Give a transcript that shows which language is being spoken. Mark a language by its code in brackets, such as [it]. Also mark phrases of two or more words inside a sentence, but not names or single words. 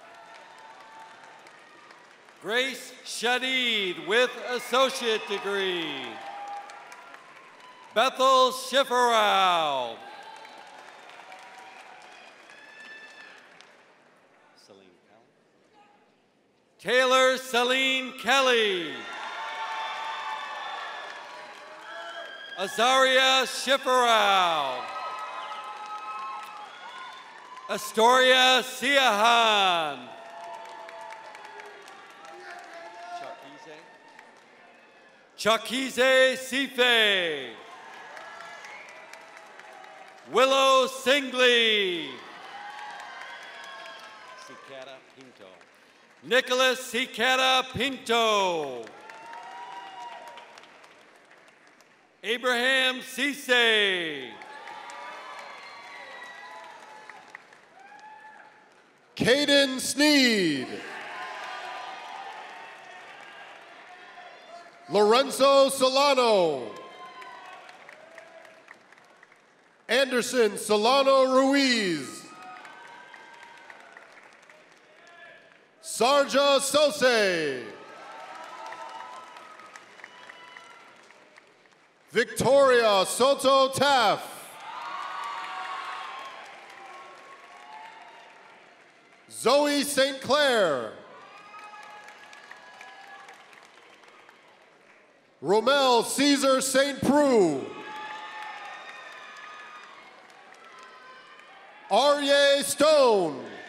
[en] Grace Shadid with associate degree. Bethel Schifferau. Taylor Celine Kelly. Azaria Schifferau. Astoria Siahan. Chakize Sife. Willow Singley. Cicada Pinto. Nicholas Cicada Pinto. Abraham Cisse. Caden Sneed. Lorenzo Solano. Anderson Solano Ruiz. Sarja Sose. Victoria Soto Taff. Zoe St. Clair. Romel Caesar St. Preux. Arye Stone.